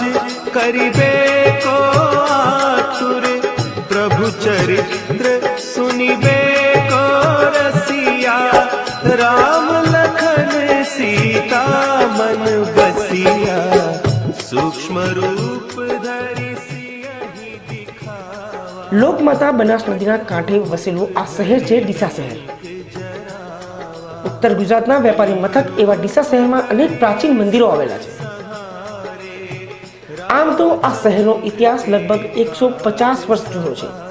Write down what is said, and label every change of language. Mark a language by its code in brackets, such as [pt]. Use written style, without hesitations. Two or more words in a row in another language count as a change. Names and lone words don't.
[awa] करिबे को आतुर प्रभु चरित्र सुनिबे को रसिया राम लखन सीता मन बसिया सूक्ष्म रूप धरि सियहि दिखावा। [gu] લોકમાતા બનાસ નદીના કાંઠે વસેલું આ શહેર છે ડીસા શહેર। ઉત્તર ગુજરાતના વેપારી મથક એવા ડીસા શહેરમાં અનેક પ્રાચીન મંદિરો આવેલા છે. આમ તો આ શહેરનો ઇતિહાસ લગભગ 150 વર્ષ જૂનો છે.